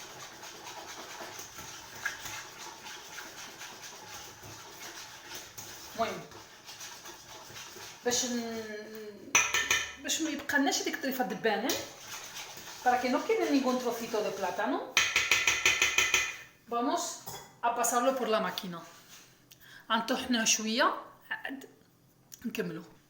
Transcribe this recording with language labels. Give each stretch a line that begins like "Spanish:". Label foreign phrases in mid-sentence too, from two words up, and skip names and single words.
Arabic: المهم باش ما يبقى لناش ديك الطريفه د البنان.
Spanish: para que no quede ningún trocito de plátano. Vamos a pasarlo por la máquina.
Arabic: نطحنه شوية عاد نكملو.